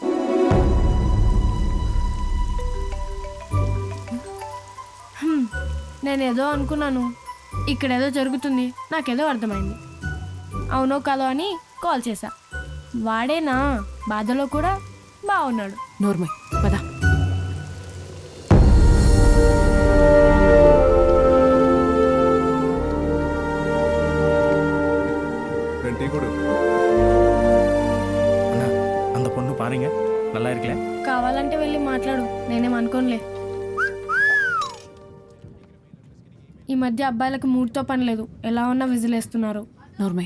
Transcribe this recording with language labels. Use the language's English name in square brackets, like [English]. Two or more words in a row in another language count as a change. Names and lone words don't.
[Telugu] నేనేదో అనుకున్నాను, ఇక్కడేదో జరుగుతుంది, నాకేదో అర్థమైంది. అవునో కాదో అని కాల్ చేశా. వాడేనా బాధలో కూడా బాగున్నాడు. నోర్మయ్ పదా. [Tamil] அந்த பொண்ணு பாருங்க நல்லா இருக்கல. [Telugu] కావాలంటే వెళ్ళి మాట్లాడు, నేనేం అనుకోనులే. ఈ మధ్య అబ్బాయిలకు మూడ్తో పని లేదు, ఎలా ఉన్నా విజిలేస్తున్నారు. నోర్మయ్.